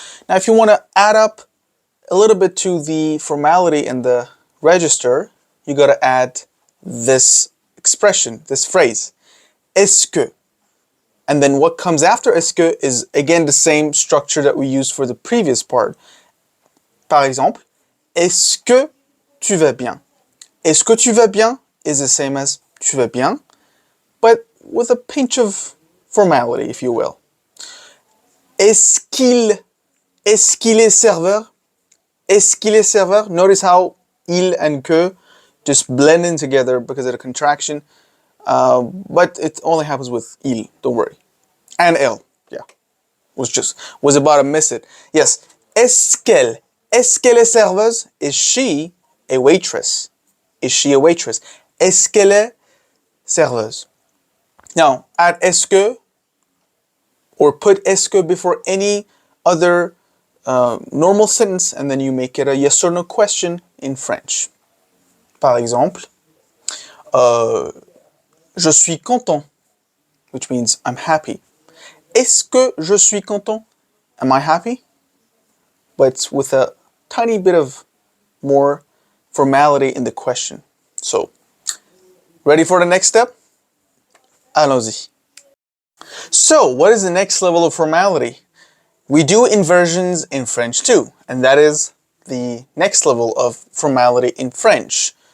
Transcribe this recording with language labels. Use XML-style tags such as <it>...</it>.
<en>Now if you want to add up a little bit to the formality and the register, you got to add this expression, this phrase, est-ce que. And then what comes after est-ce que is again the same structure that we used for the previous part.</en> <fr>Par exemple, est-ce que tu vas bien? Est-ce que tu vas bien</fr> <en>is the same as</en> <fr>tu vas bien,</fr> <en>but with a pinch of formality, if you will.</en> <fr>Est-ce qu'il est serveur? Est-ce qu'il est serveur?</fr> <en>Notice how il and que just blend in together because of the contraction, but it only happens with il, don't worry. And elle, yeah, was about to miss it. Yes,</en> <fr>est-ce qu'elle est serveuse?</fr> <en>Is she a waitress? Is she a waitress?</en> <fr>Est-ce qu'elle est serveuse?</fr> <en>Now, add est-ce que or put est-ce que before any other normal sentence and then you make it a yes or no question in French.</en> <fr>Par exemple, je suis content,</fr> <en>which means I'm happy.</en> <fr>Est-ce que je suis content?</fr> <en>Am I happy? But with a tiny bit of more formality in the question. So, ready for the next step?</en> <fr>Allons-y.</fr> <en>So, what is the next level of formality? We do inversions in French too, and that is the next level of formality in French.</en>